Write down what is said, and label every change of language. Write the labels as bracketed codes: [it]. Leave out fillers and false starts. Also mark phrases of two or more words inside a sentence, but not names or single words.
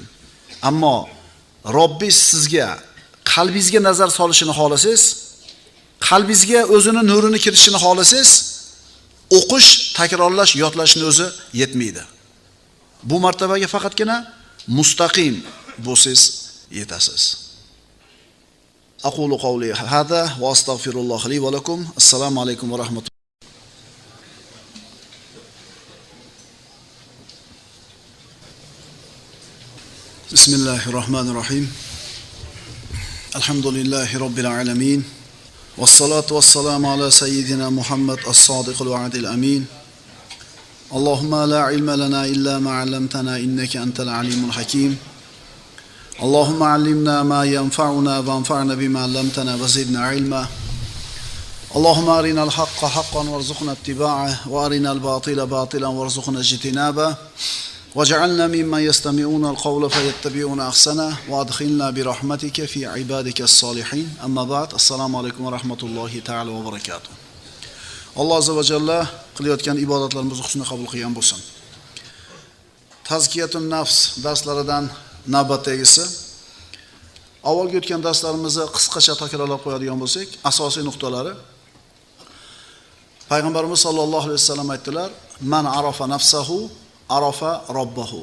[uz] Ammo Robbingiz sizga, qalbingizga nazar solishini xohlasangiz, qalbingizga o'zining nurini kiritishini xohlasangiz, o'qish, takrorlash, yodlashning o'zi yetmaydi. Bu martabaga faqatgina mustaqim bo'lsangiz yetasiz. [ar] أقول قولي هذا وأستغفر الله لي ولكم. السلام عليكم ورحمة الله. بسم الله الرحمن الرحيم. الحمد لله رب العالمين. والصلاة والسلام على سيدنا محمد الصادق الوعد الأمين. اللهم لا علم لنا إلا ما علمتنا إنك أنت العليم الحكيم. اللهم علمنا ما ينفعنا وانفعنا بما علمتنا وزدنا علما. اللهم أرنا الحق حقا وارزقنا اتباعه وأرنا الباطل باطلا وارزقنا اجتنابه. وجعلنا ممن يستمعون القول فيتبعون أحسنه وأدخلنا برحمتك في عبادك الصالحين أما بعد السلام عليكم ورحمة الله تعالى وبركاته. الله عز وجل [uz] qilayotgan ibodatlarimizni husni qabul qilgan bo'lsin. Tazkiyatun nafs darslaridan navbatdagisi. Avvalgi o'tgan darslarimizni qisqacha takrorlab qo'yadigan bo'lsak, asosiy nuqtalari Payg'ambarimiz [ar] صلى الله عليه وسلم [uz] aytdilar: [ar] "من عرف نفسه عرف ربه."